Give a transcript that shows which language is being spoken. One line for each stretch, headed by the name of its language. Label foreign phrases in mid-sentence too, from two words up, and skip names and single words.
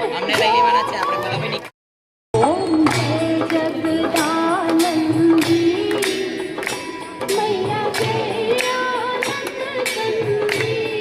Gujarati: આપણે લઈ લેવાના છે આપણે બધા બી
Hindi: ओम जय जगदानंदी मैया जय आनंद कंदी